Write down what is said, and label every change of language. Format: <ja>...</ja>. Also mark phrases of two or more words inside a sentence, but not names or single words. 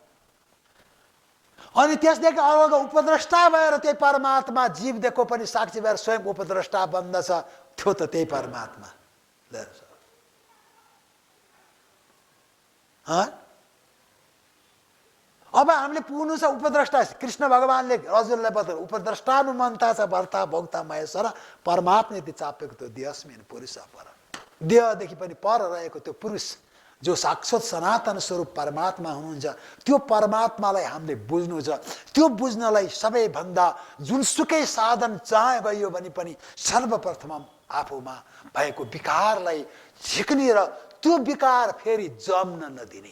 <ne>अनि त्यसदेखि अलग उपद्रष्टा भएर त्यही परमात्मा जीवदेखि पनि साक्षी भएर स्वयं उपद्रष्टा बन्दछ, त्यो त त्यही परमात्मा। अब हामीले पुग्नु छ उपद्रष्टा। कृष्ण भगवानले अर्जुनलाई बताउनु</ne> <sa>उपद्रष्टानु मन्ता छ भर्ता भोक्ता महेश्वर परमात्मेति चाप्युक्तो देहस्मिन् पुरुष पर।</sa> <ne>देहदेखि पनि पर रहेको त्यो पुरुष जो साक्षात् सनातन स्वरूप परमात्मा हुनुहुन्छ, त्यो परमात्मालाई हामीले बुझ्नु छ। त्यो बुझ्नलाई सबैभन्दा जुनसुकै साधन जहाँ गयो भने पनि सर्वप्रथम आफूमा भएको विकारलाई झिक्ने र त्यो विकार फेरि जम्न नदिने।</ne>